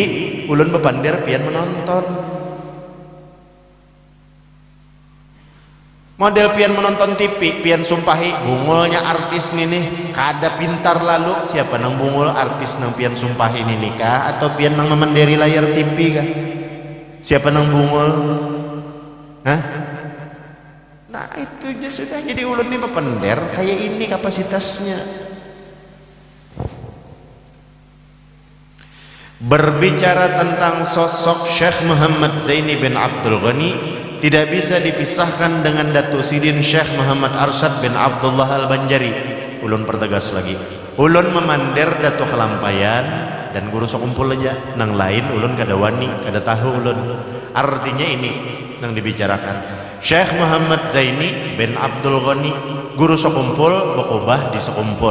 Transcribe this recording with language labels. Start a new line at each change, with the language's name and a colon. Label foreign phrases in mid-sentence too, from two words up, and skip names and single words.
Banjar: Ulun bepandir pian menonton. Model pian menonton TV, pian sumpahi bungulnya artis nih kada pintar lalu. Siapa nang bungul artis nang pian sumpahi ini nikah atau pian nang memenderi layar TV kah? Siapa nang bungul? Hah? Nah itu aja sudah. Jadi ulun nih pepender kayak ini kapasitasnya.
Indonesian: Berbicara tentang sosok Syekh Muhammad Zaini bin Abdul Ghani tidak bisa dipisahkan dengan Datuk Sidin Syekh Muhammad Arsyad bin Abdullah Al-Banjari.
Banjar: Ulun pertegas lagi, ulun memandir Datuk Kelampayan dan guru sekumpul aja, nang lain ulun kada wani, kada tahu ulun.
Indonesian: Artinya ini nang dibicarakan Syekh Muhammad Zaini bin Abdul Ghani, guru sekumpul bakubah di sekumpul.